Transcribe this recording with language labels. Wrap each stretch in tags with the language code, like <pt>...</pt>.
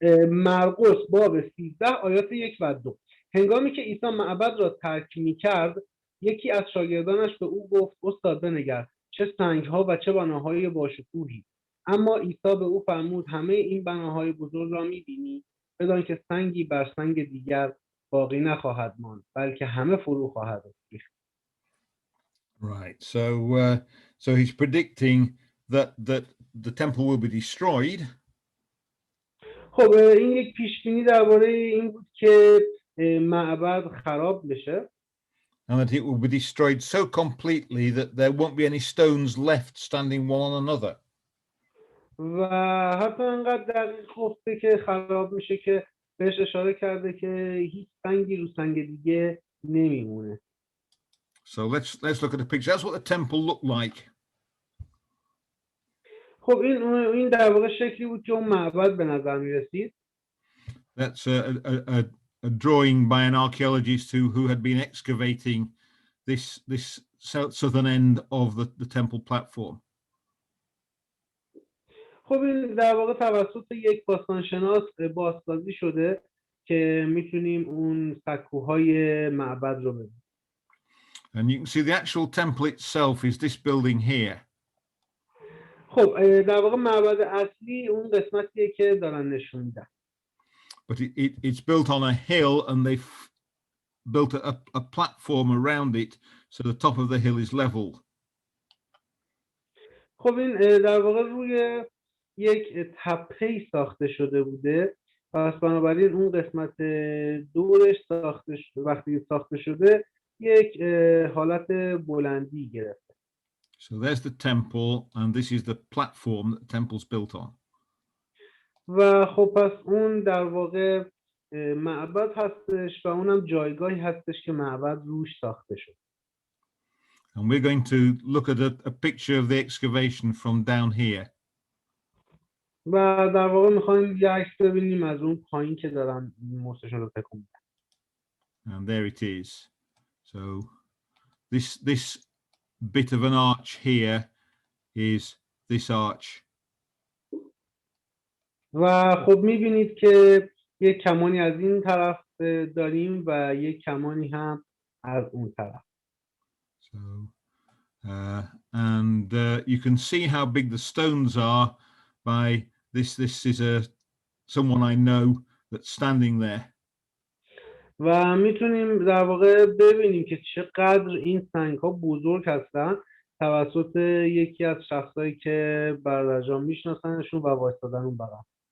<fa>مرقس باب 13 آیات 1 و 2. هنگامی که عیسی معبد را ترک می‌کرد، یکی از شاگردانش به او گفت استاد بنگر چه سنگ‌ها و چه بناهای باشکوهی. اما عیسی به او فرمود همه این بناهای بزرگ را می‌بینی، بدان که سنگی بر سنگ دیگر باقی نخواهد ماند، بلکه همه فرو خواهد ریخت.</fa> <en>Right. So he's predicting that the temple will be destroyed.</en> <fa>خب این یک پیشبینی درباره این بود که معبد خراب بشه.</fa> <en>And that it will be destroyed so completely that there won't be any stones left standing one on another.</en> <fa>و حتی انقدر دقیق گفته که خراب میشه که بهش اشاره کرده که هیچ سنگی رو سنگ دیگه نمیمونه.</fa> <en>So let's look at the picture. That's what the temple looked like.</en> <fa>خب این در واقع شکلی بود که اون معبد به نظر میرسید.</fa> <en>That's a drawing by an archaeologist who had been excavating this southern end of the temple platform.</en> <fa>خب این در واقع توسط یک باستانشناس بازسازی شده که میتونیم اون سکوهای معبد رو ببینیم.</fa> <en>And you can see the actual temple itself is this building here.</en> <fa>خب در واقع معبد اصلی اون قسمتیه که دارن نشون میدن.</fa> <en>But it's built on a hill, and they've built a platform around it, so the top of the hill is level.</en> <fa>خب این در واقع روی یک تپه‌ای ساخته شده بوده، پس بنابراین اون قسمت دورش وقتی ساخته شده یک حالت بلندی گرفته.</fa> <en>So there's the temple, and this is the platform that the temple's built on.</en> <fa>و خب پس اون در واقع معبد هستش و اونم جایگاهی هستش که معبد روش ساخته شد.</fa> <en>And we're going to look at a picture of the excavation from down here.</en> <fa>و در واقع میخوایم یه عکس ببینیم از اون پایین که دارن مستشون رو تکون میدن.</fa> <en>And there it is. So this bit of an arch here is this arch.</en> <fa>و خب میبینید که یک کمانی از این طرف داریم و یک کمانی هم از اون طرف.</fa> <en>So and you can see how big the stones are by this is someone I know that's standing there.</en> <fa>و میتونیم در واقع ببینیم که چقدر این سنگ ها بزرگ هستن توسط یکی از شخصایی که برادر جان میشناسنشون و وایستادن اون بغل.</fa>